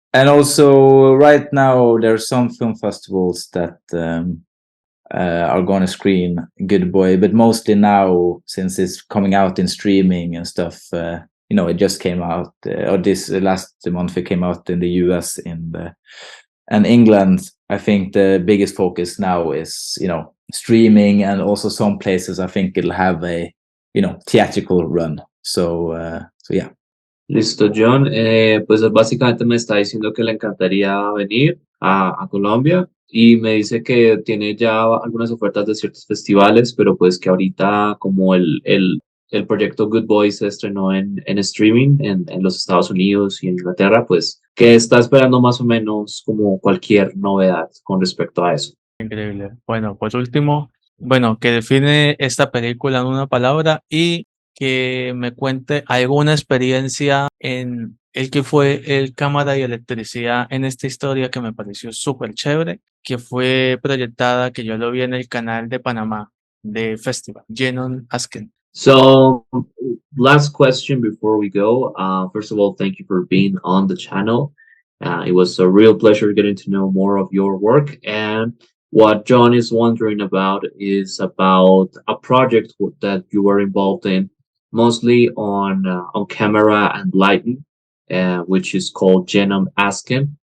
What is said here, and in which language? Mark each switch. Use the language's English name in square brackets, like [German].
[English] And also, right now, there are some film festivals that are going to screen Good Boy, but mostly now, since it's coming out in streaming and stuff, it just came out, or this last month it came out in the US and England. I think the biggest focus now is, streaming, and also some places I think it'll have a, theatrical run. So yeah. [Spanish] Listo, John. Pues básicamente me está diciendo que le encantaría venir a Colombia y me dice que tiene ya algunas ofertas de ciertos festivales, pero pues que ahorita como el proyecto Good Boy se estrenó en streaming en los Estados Unidos y en Inglaterra, pues que está esperando más o menos como cualquier novedad con respecto a eso. Increíble. Bueno, por último, que define esta película en una palabra y que me cuente alguna experiencia en el que fue el cámara y electricidad en esta historia que me pareció súper chévere, que fue proyectada, que yo lo vi en el canal de Panamá de Festival, Jhon Asken. [English] So, last question before we go. First of all, thank you for being on the channel. It was a real pleasure getting to know more of your work. And what Jhon is wondering about is about a project that you were involved in, mostly on camera and lighting, which is called Jhon Asken.